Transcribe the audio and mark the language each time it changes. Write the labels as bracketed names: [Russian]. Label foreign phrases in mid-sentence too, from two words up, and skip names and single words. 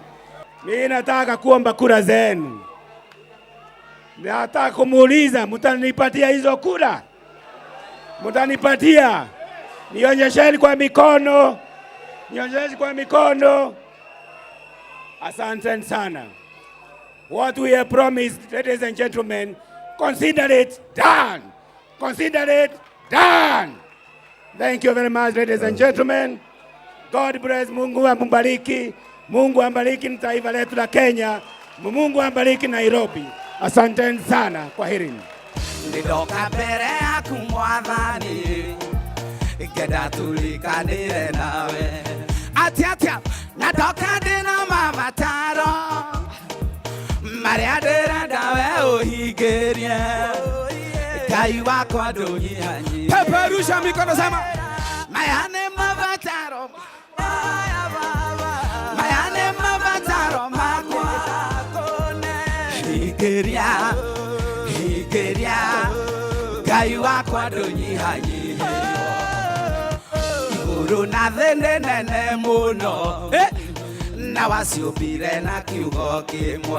[Swahili] Mimi nataka kuomba kura zenu. Nataka kumuuliza, mtanipatia hizo kura? Mtanipatia? Nionyesheni kwa mikono. Nionyesheni kwa mikono. Asante sana. [English] What we have promised, ladies and gentlemen, consider it done. Consider it Done. Thank you very much, ladies and gentlemen. God bless. [Swahili] Mungu ambariki. Mungu ambariki taifa letu la Kenya. Mungu ambariki Nairobi. Asanteni sana. Kwaherini. [Kikuyu] Ndidoka mbere yaku mwathani, ngenda tulikanire nawe. Atia nadoka ndina mabataro, maria ndirenda we uhingirie, Ngai wakwa ndũnyihanyi. [Swahili] Peperusha mikono sema, [Kikuyu] maya nĩ mabataro, maya nĩ mabataro makwa, hingiria Ngai wakwa ndũnyihanyihĩrio. Igũrũ na thĩ nĩ nene mũno, na waciũmbire na kiugo kĩmwe.